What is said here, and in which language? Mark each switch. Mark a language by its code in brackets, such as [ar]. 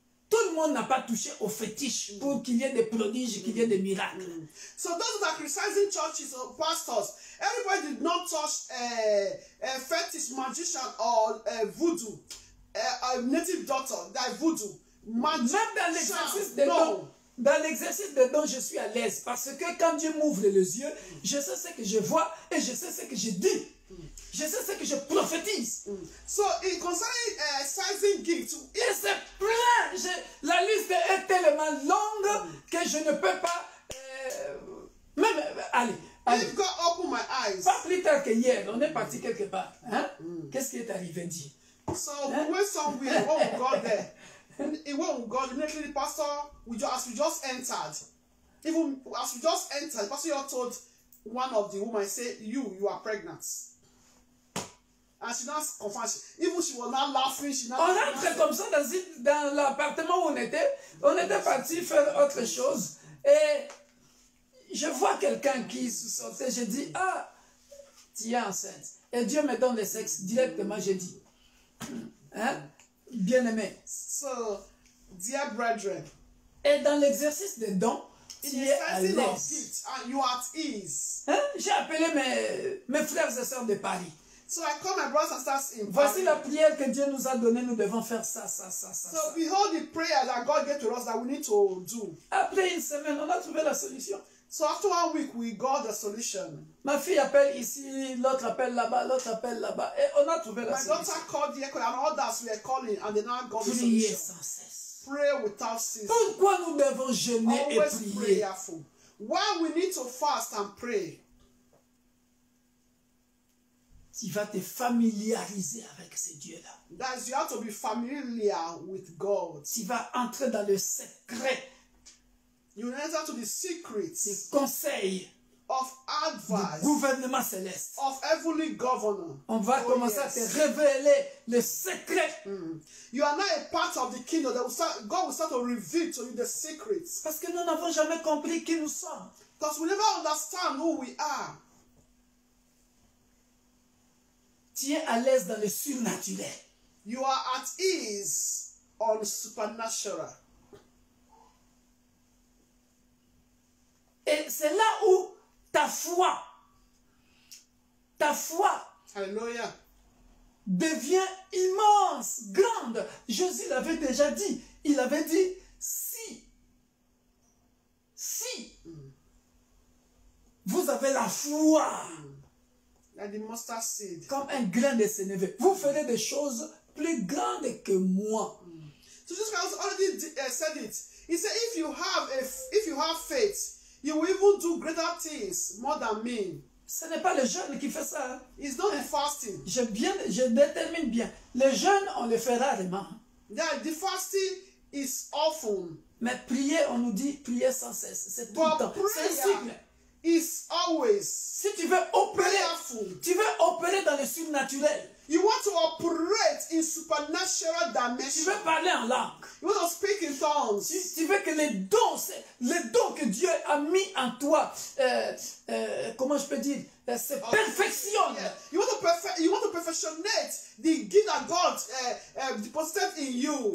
[fr] Tout le monde n'a pas touché au fétiche pour qu'il y ait des prodiges, qu'il y ait des miracles. [en] So those that are criticizing churches or pastors, everybody did not touch a fetish magician or voodoo, a native doctor, that voodoo. Magic, [fr] même dans l'exercice des dons, dans l'exercice des dons, je suis à l'aise parce que quand Dieu m'ouvre les yeux, je sais ce que je vois et je sais ce que je dis. Je sais ce que je prophétise. [en] So, in concerning exercising gifts, [fr] et c'est plein. La liste est tellement longue que je ne peux pas... même, allez. [en] If God opened my eyes. [fr] Pas plus tard que hier, on est parti quelque part. Hein? Qu'est-ce qui est arrivé, dit? [en] So, we went somewhere, when we got there. When we got, immediately the pastor, as we just entered, even as we just entered, the pastor told one of the women, say, you are pregnant. And she now confirmed, even she was not laughing, she now... [fr] On rentre comme ça dans l'appartement où on était parti faire autre chose, et je vois quelqu'un qui sortait, je dis, tu es enceinte. Et Dieu me donne le sexe directement, je dis, hein, bien-aimé. [en] So, dear brethren, [fr] et dans l'exercice des dons, tu es à l'aise. [en] You are at ease. [fr] Hein? J'ai appelé mes frères et sœurs de Paris. [en] So I call my brothers and sisters in [fr] Voici la prière que Dieu nous a donnée, nous devons faire ça. [en] So behold the prayer that God gave to us that we need to do. [fr] Après une semaine, on a trouvé la solution. [en] So after 1 week, we got the solution. [fr] Ma fille appelle ici, l'autre appelle là-bas, l'autre appelle là-bas, et on a trouvé la solution. [en] My daughter called here and others were calling and they now got the [fr] Priez [en] solution. [fr] sans cesse. [en] Pray without ceasing. [fr] Pourquoi nous devons jeûner et [en] Always [fr] prier? [en] prayerful. Why we need to fast and pray? [fr] Tu vas te familiariser avec ce Dieu-là. [en] That is, you have to be familiar with God. [fr] Tu vas entrer dans le secret. [en] You enter to the secrets. [fr] Des conseils. [en] Of advice. [fr] Du gouvernement céleste. [en] Of heavenly governor. [fr] On va commencer à te révéler le secret. [en] You are now a part of the kingdom. God will start to reveal to you the secrets. [fr] Parce que nous n'avons jamais compris qui nous sommes. [en] Because we never understand who we are. [fr] Tu es à l'aise dans le surnaturel. [en] You are at ease on supernatural. [fr] Et c'est là où ta foi Hallelujah. devient immense, grande. Jésus l'avait déjà dit. Il avait dit, si vous avez la foi, [en] Like the mustard seed. [fr] comme un grain de sénévé, vous ferez des choses plus grandes que moi. [en] So Jesus Christ already said it. He said, if you have faith, you will even do greater things more than me. [fr] Ce n'est pas le jeûne qui fait ça. Hein. [en] It's not the fasting. [fr] Je détermine bien. Le jeûne, on le fait rarement. [en] Yeah, the fasting is often. [fr] Mais prier, on nous dit prier sans cesse. C'est tout le temps. C'est un cycle. [en] Is always. [fr] Si tu veux opérer dans le surnaturel. [en] You want to operate in supernatural dimension. [fr] Tu veux parler en langue. [en] You want to speak in tongues. [fr] Tu veux que les dons que Dieu a mis en toi, comment je peux dire, se perfectionnent. [en] Yeah. You want to perfectionate the gift that God deposited in you.